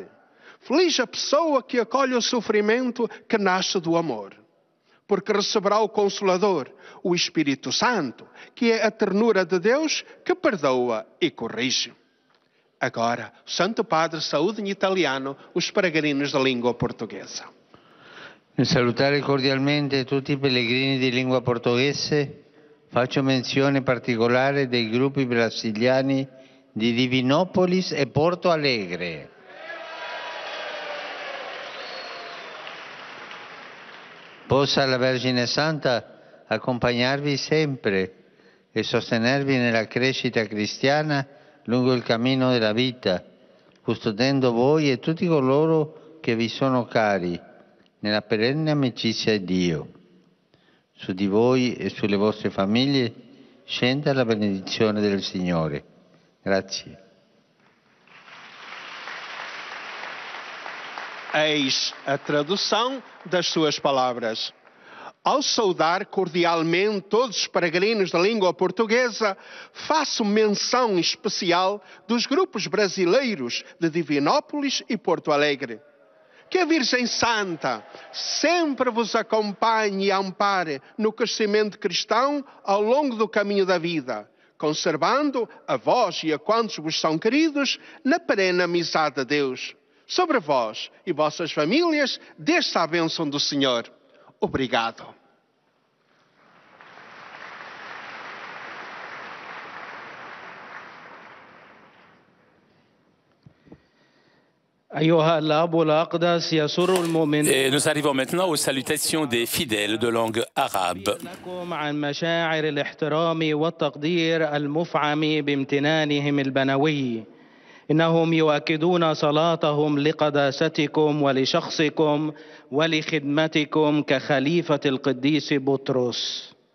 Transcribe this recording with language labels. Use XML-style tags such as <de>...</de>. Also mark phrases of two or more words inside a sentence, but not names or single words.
<pt>Feliz a pessoa que acolhe o sofrimento que nasce do amor, porque receberá o Consolador, o Espírito Santo, que é a ternura de Deus que perdoa e corrige. Agora, o Santo Padre saúda em italiano os peregrinos da língua portuguesa.</pt> <it>Nel salutare cordialmente tutti i pellegrini di lingua portoghese, faccio menzione particolare dei gruppi brasiliani di Divinópolis e Porto Alegre. Possa la Vergine Santa accompagnarvi sempre e sostenervi nella crescita cristiana lungo il cammino della vita, custodendo voi e tutti coloro che vi sono cari nella perenne amicizia di Dio. Su di voi e sulle vostre famiglie scenda la benedizione del Signore. Grazie.</it> <pt>Eis a tradução das suas palavras. Ao saudar cordialmente todos os peregrinos da língua portuguesa, faço menção especial dos grupos brasileiros de Divinópolis e Porto Alegre. Que a Virgem Santa sempre vos acompanhe e ampare no crescimento cristão ao longo do caminho da vida, conservando a vós e a quantos vos são queridos na perene amizade de Deus. Sobre vós e vossas famílias, desça a bênção do Senhor. Obrigado.</pt> <fr>Et nous arrivons maintenant aux salutations des fidèles de langue arabe.</fr> <ar>عن مشاعر الاحترام والتقدير المفعم بامتنانهم البنوي. إنهم يؤكدون صلاتهم لقداستكم ولشخصكم ولخدمتكم كخليفة القديس بطرس.</ar>